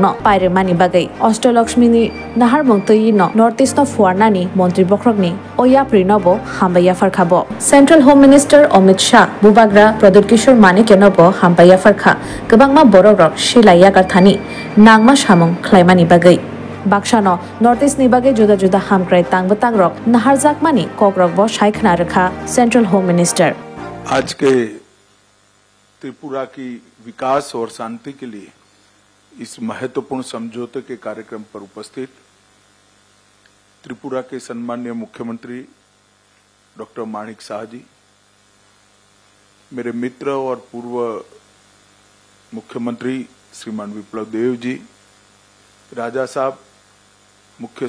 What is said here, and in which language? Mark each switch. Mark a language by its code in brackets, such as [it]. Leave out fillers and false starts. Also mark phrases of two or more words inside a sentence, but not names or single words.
[trp] no pairemani bagai Ostolakshmi ni naharmong tai no Northeast no fuarna ni Mantri Bokrok ni oyapri nobo hambai yafarkha bo [en] Central Home Minister [trp] Amit Shah Bubagra Pradip Kishore Manik nobo hambai yafarkha gobangma borok shilai yakarthani nangma samong khlaimani bagai Bakshano Northeast ni bagai juda juda hamkrai tangbtang rok naharjakmani kokrok bo shaikhna rakha [en] Central Home Minister [hi] आज के त्रिपुरा की विकास और शांति के लिए इस महत्वपूर्ण समझौते के कार्यक्रम पर उपस्थित त्रिपुरा के सम्माननीय मुख्यमंत्री डॉक्टर माणिक शाह जी, मेरे मित्र और पूर्व मुख्यमंत्री श्रीमान विप्लव देव जी, राजा साहब मुख्य